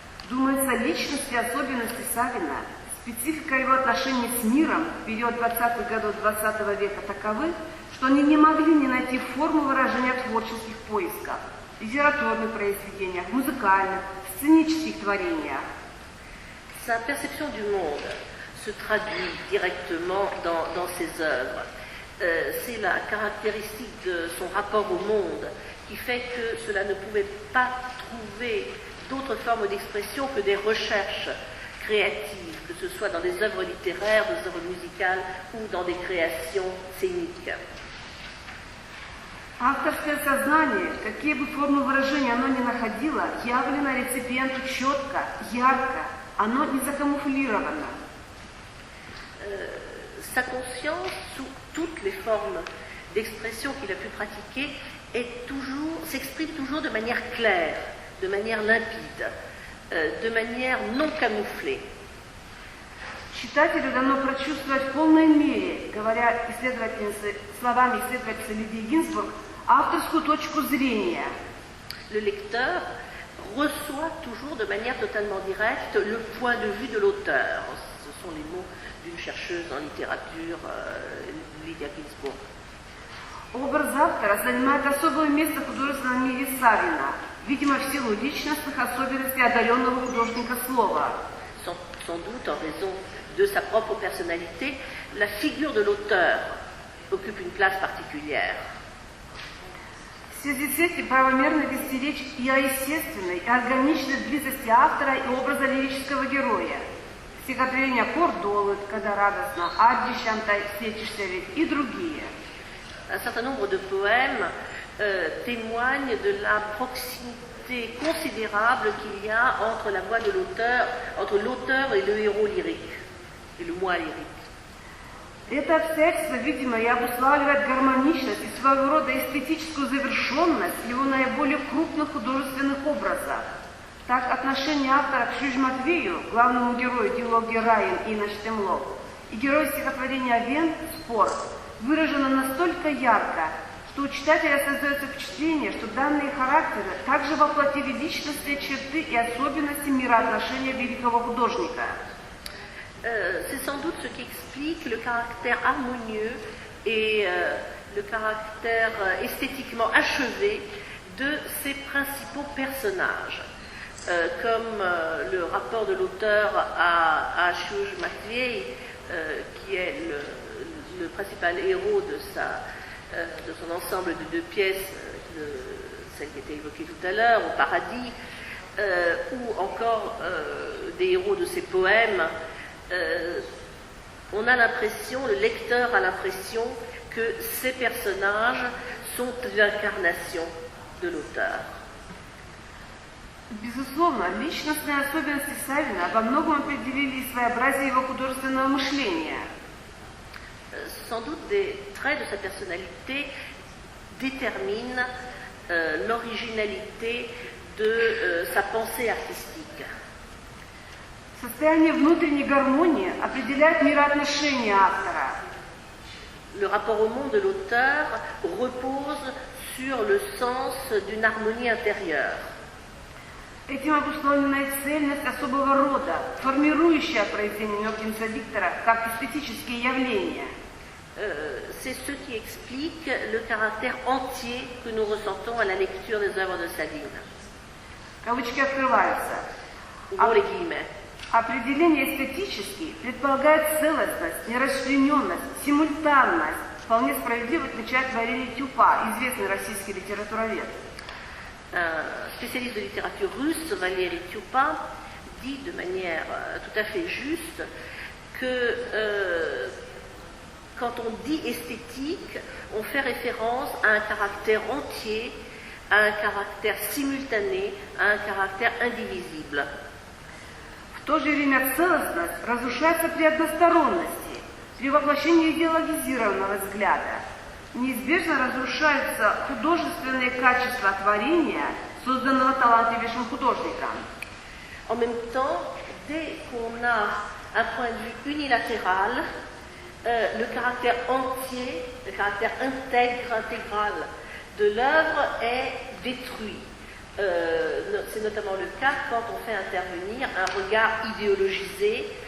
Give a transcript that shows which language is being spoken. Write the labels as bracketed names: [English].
[Russian] Думается, личность и особенности Савина, специфика его отношений с миром в период 20-х годов 20 века таковы, что они не могли не найти форму выражения в творческих поисках, литературных произведениях, музыкальных, сценических творениях. [French] Sa perception du monde se traduit directement dans ses œuvres. C'est la caractéristique de son rapport au monde qui fait que cela ne pouvait pas trouver d'autres formes d'expression que des recherches créatives, que ce soit dans des œuvres littéraires, des œuvres musicales ou dans des créations scéniques. [Russian] Авторское сознание, какие бы формы выражения оно ни находило, явлено реципиенту четко, ярко, оно не закамуфлировано. [French] Sa conscience, sous toutes les formes d'expression qu'il a pu pratiquer, s'exprime toujours de manière claire, de manière limpide, de manière non camouflée. [Russian] Читателю дано прочувствовать в полной мере, говоря словами исследовательницы Лидии Гинзбург, авторскую точку зрения. [French] Le lecteur reçoit toujours de manière totalement directe le point de vue de l'auteur. Ce sont les mots d'une chercheuse en littérature, Лидия Гинзбург. [Russian] Образ автора занимает особое место в художественном мире Савина, видимо, в силу личностных особенностей одаренного художника слова. [French] Sans doute, en raison de sa propre personnalité, la figure de l'auteur occupe une place particulière. [Russian] В связи с этим правомерно вести речь и о естественной, и органичной близости автора и образа лирического героя. Стихотворения «Кордолы», «Когда радостно», «Адди Шантай», «Встретишься ведь» и другие. [French] Un certain nombre de poèmes témoignent de la proximité considérable qu'il y a entre la voix de l'auteur, entre l'auteur et le héros lyrique, et le moi lyrique. [Russian] Это обстоятельство, видимо, и обуславливает гармоничность и своего рода эстетическую завершенность его наиболее крупных художественных образов. Так, отношение автора к Шиш Матвею, главному герою диалоги Раин и Наштемлов, и герою стихотворения Вен, Спор, выражено настолько ярко, что у читателя создается впечатление, что данные характеры также воплотили личностные черты и особенности мироотношения великого художника. [French] C'est sans doute ce qui explique le caractère harmonieux et le caractère esthétiquement achevé de ses principaux personnages. Comme le rapport de l'auteur à Shuj Matviei, qui est le principal héros de son ensemble de 2 pièces, celle qui était évoquée tout à l'heure, Au Paradis, ou encore des héros de ses poèmes. On a l'impression, le lecteur a l'impression que ces personnages sont l'incarnation de l'auteur. [Russian] Безусловно, личностные особенности Савина во многом определили своеобразие его художественного мышления. [French] Sans doute des traits de sa personnalité déterminent l'originalité de sa pensée artistique. [Russian] Состояние внутренней гармонии определяет мироотношения автора. [French] Le rapport au monde de l'auteur repose sur le sens d'une harmonie intérieure. [Russian] Этим обусловлена и цельность особого рода, формирующая произведение Нёркинса Виктора как эстетические явления. [French] C'est ce qui explique le caractère entier que nous ressentons à la lecture des œuvres de Savine. [Russian] Кавычки открываются. [French] Ouvrons les guillemets. [Russian] Определение эстетический предполагает целостность, нерасчлененность, симультанность. Вполне справедливо отмечает Валерий Тюпа, известный российский литературовед. [French] Un spécialiste de littérature russe, Valéry Tюпа, dit de manière tout à fait juste que quand on dit esthétique, on fait référence à un caractère entier, à un caractère simultané, à un caractère indivisible. [Russian] В то же время целостность разрушается при односторонности, при воплощении идеологизированного взгляда. Неизбежно разрушаются художественные качества творения, созданного талантливейшим художником. [French] En même temps, dès qu'on a un point de vue unilatéral, le caractère entier, le caractère intégral de l'œuvre est détruit. C'est notamment le cas quand on fait intervenir un regard idéologisé.